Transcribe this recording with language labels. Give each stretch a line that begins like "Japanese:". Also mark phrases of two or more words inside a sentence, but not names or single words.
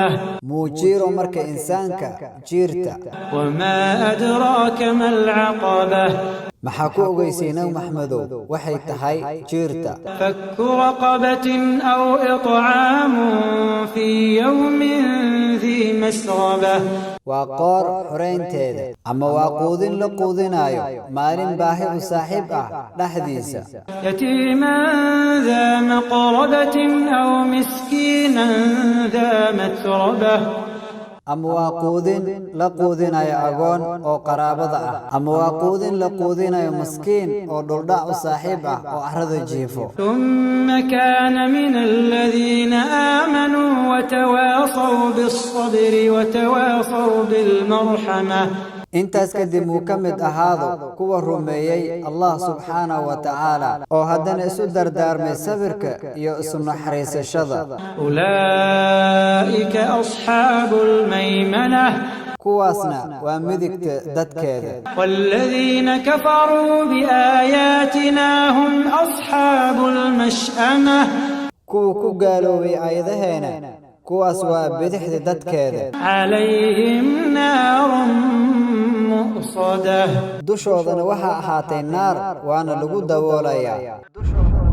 Somali: muujiiro marka insaanka jiirta
Arabic: وما أدراك ما العقبة
Somali: maxaa ku ogeysay nabi maxmedow waxay tahay jiirta
Arabic: فك رقبة أو إطعام في يوم ذي مسغبة
Somali: waa qoor xoreynteeda ama waa quudin la quudinayo maalin baahi u saaxiib ah dhexdiisa
Arabic: يتيما ذا مقربة أو مسكينا ذا متربة
Somali: ama waa quudin la quudinayo agoon oo qaraabada ah ama waa quudin la quudinayo maskiin oo dhuldhac u saaxiib ah oo arrada jiifo
Arabic: ثم كان من الذين آمنوا وتواصوا بالصبر وتواصوا بالمرحمة
Somali: intaas kadib uu ka mid ahaado kuwa rumeeyay
Arabic: الله سبحانه وتعالى
Somali: oo haddana isu dardaarmay sabirka iyo isu naxariisashada
Arabic: أولئك أصحاب الميمنة
Somali: kuwaasna waa midigta dadkeeda
Arabic: والذين كفروا بآياتنا هم أصحاب المشأمة
Somali: kuwa ku gaaloobay aayadaheena kuwaas waa bidixda dadkeeda
Arabic: عليهم نار مؤصدة
Somali: dushoodana waxaa ahaatay naar waana lagu daboolayaa